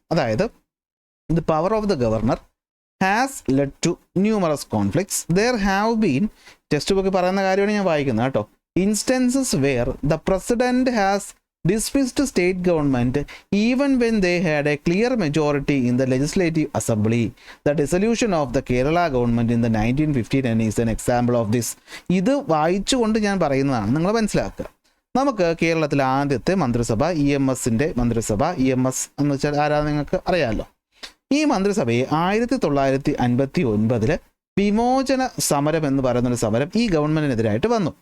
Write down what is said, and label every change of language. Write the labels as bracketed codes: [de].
[ml] അതായത് [en] The power of the governor has led to numerous conflicts. There have been, [ml] text book പറയുന്ന കാര്യമാണ് ഞാൻ വായിക്കുന്നത് കേട്ടോ, [en] Instances where the president has dismissed state government even when they had a clear majority in the legislative assembly. The dissolution of the Kerala government in the 1959 is an example of this. [ml] ഇത് വായിച്ചുകൊണ്ട് ഞാൻ പറയുന്നതാണ്, നിങ്ങൾ മനസ്സിലാക്കുക. നമുക്ക് കേരളത്തിലെ ആദ്യത്തെ മന്ത്രിസഭ EMSൻ്റെ മന്ത്രിസഭ, EMS എന്ന് വെച്ചാൽ ആരാധന നിങ്ങൾക്ക് അറിയാമല്ലോ. ഈ മന്ത്രിസഭയെ 1959 വിമോചന സമരം എന്ന് പറയുന്നൊരു സമരം ഈ ഗവൺമെൻറ്റിനെതിരായിട്ട് വന്നു.